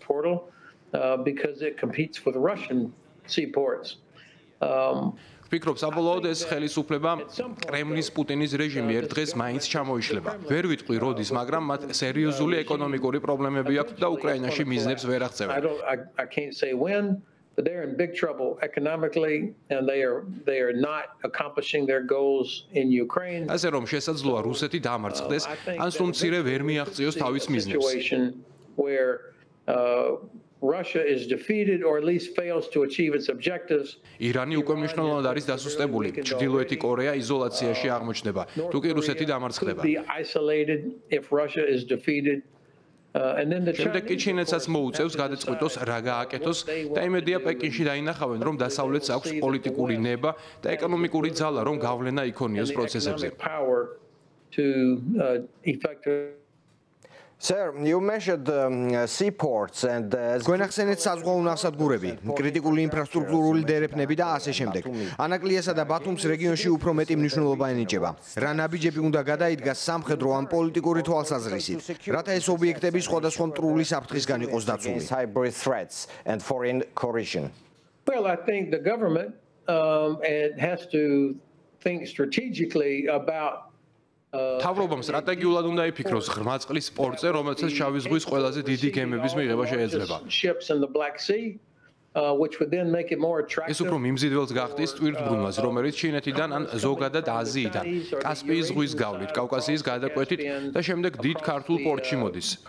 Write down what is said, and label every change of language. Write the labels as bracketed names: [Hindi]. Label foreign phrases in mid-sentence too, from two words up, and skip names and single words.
[Georgian] ვფიქრობ, საბოლოოდ ეს ხელისუფლება კრემლის პუტინის რეჟიმი ერთ დღეს მაინც ჩამოიშლება. ვერ ვიტყვი როდის, მაგრამ მათ სერიოზული ეკონომიკური პრობლემები აქვთ და უკრაინაში მიზნებს ვერ აღწევენ. [English] But they're in big trouble economically and they are not accomplishing their goals in Ukraine. [Georgian] ასე რომ შესაძლოა რუსეთი დამარცხდეს, ან სულ მცირე ვერ მიაღწიოს თავის მიზნებს. [English] Where Russia is defeated or at least fails to achieve its objectives. [Georgian] ირანი უკვე მნიშვნელოვნად არის დასუსტებული. ჩრდილოეთი კორეა იზოლაციაში აღმოჩნდება. თუ კი რუსეთი დამარცხდება. [English] Isolated if Russia is defeated. [Georgian] შემდეგ კი ჩინეთსაც მოუწევს გადაწყვიტოს რა გააკეთოს და იმედია პეკინში დაინახავენ რომ დასავლეთს აქვს პოლიტიკური ნება და ეკონომიკური ძალა რომ გავლენა იქონიოს პროცესებზე. [English] Sir, you mentioned seaports and [Georgian] გვენახსენეთ საზღვაო ნავსადგურები, კრიტიკული ინფრასტრუქტურული დერეფნები და ასე შემდეგ. ანაკლიასა და ბათუმს რეგიონში უფრო მეტი მნიშვნელობა ენიჭება. რა ნაბიჯები უნდა გადაიდგას სამხედრო ან პოლიტიკური თვალსაზრისით, რათა ეს ობიექტები სხვადასხვა მტრული საფრთხისგან იყოს დაცული. [English] Hybrid threats and foreign coercion. Well, I think the government has to think strategically about [Georgian] თავრობამ სტრატეგიულად უნდა იფიქროს ღრმა წყლის სპორტზე, რომელსაც შავი ზღვის ყველაზე დიდი გემების მიღება შეეძლება. ეს უფრო მიმზიდველს გახდის ტვირთბრუნვას, რომელიც ჩინეთიდან ან ზოგადად აზიიდან, კასპიის ზღვის გავლით, კავკასიის გადაკვეთით და შემდეგ დიდ ქართულ პორტში მოდის.